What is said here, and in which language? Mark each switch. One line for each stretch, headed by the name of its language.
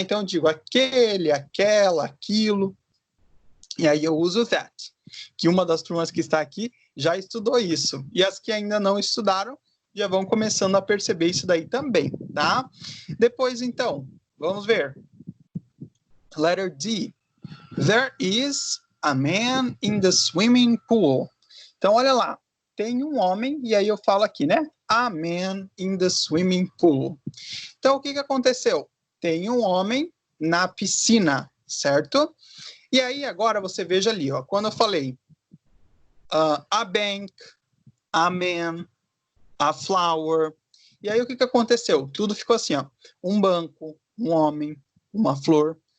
Portuguese: Então eu digo aquele, aquela, aquilo, e aí eu uso that, que uma das turmas que está aqui já estudou isso, e as que ainda não estudaram já vão começando a perceber isso daí também, tá? Depois, então, vamos ver. Letter D.
English: There is a man in the swimming pool.
Portuguese: Então, olha lá. Tem um homem, e aí eu falo aqui, né?
English: A man in the swimming pool.
Portuguese: Então, o que aconteceu? Tem um homem na piscina, certo? E aí, agora, você veja ali, ó. Quando eu falei
English: a bank, a man, a flower.
Portuguese: E aí, o que aconteceu? Tudo ficou assim, ó. Um banco, um homem, uma flor.